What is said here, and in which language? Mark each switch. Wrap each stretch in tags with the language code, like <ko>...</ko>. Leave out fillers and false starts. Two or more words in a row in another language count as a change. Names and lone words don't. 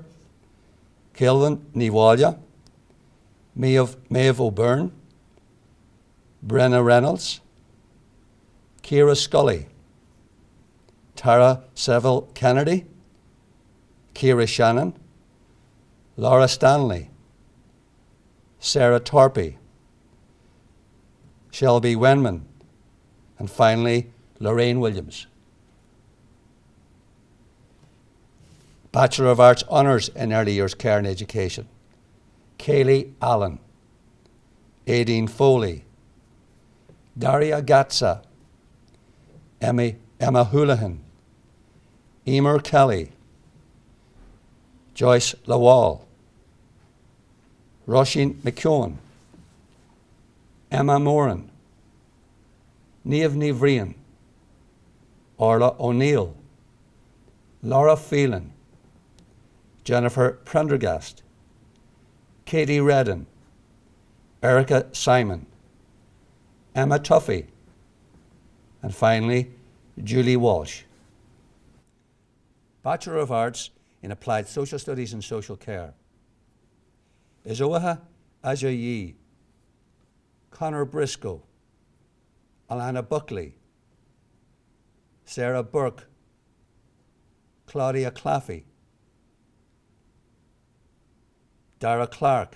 <en>Kelvin Niwalia, Maeve O'Byrne, Brenna Reynolds, Ciara Scully, Tara Seville Kennedy, Ciara Shannon, Laura Stanley, Sarah Torpy, Shelby Wenman, and finally Lorraine Williams. Bachelor of Arts Honours in Early Years Care and Education. Kaylee Allen, Aideen Foley, Daria Gatza, Emma Houlihan, Emer Kelly, Joyce Lawal, Roisin McKeown, Emma Moran, Niamh Nivrian, Orla O'Neill, Laura Phelan, Jennifer Prendergast, Katie Redden, Erica Simon, Emma Tuffy, and finally Julie Walsh. Bachelor of Arts in Applied Social Studies and Social Care. Izoha Ajayi, Connor Briscoe, Alana Buckley, Sarah Burke, Claudia Claffey, Dara Clark,</en>